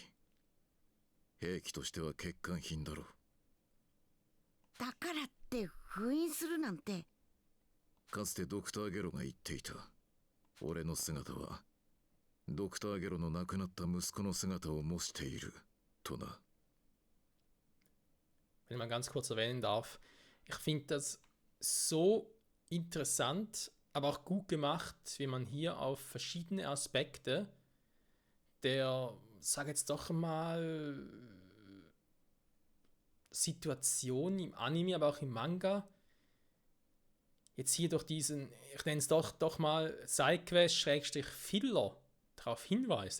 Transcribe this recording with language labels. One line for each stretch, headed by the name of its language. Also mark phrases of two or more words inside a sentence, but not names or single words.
Japanese: 兵器としては欠陥品だろう。だからって封印するなんて。かつてドクターゲロが言っていた。俺の姿はドクターゲロの亡くなった息子の姿を模しているとな。
German: Wenn ich mal ganz kurz erwähnen darf, ich finde das so interessant, aber auch gut gemacht, wie man hier auf verschiedene Aspekte der, sag jetzt doch mal, Situation im Anime, aber auch im Manga, jetzt hier durch diesen, ich nenne es doch mal Sidequest-Filler darauf hinweist.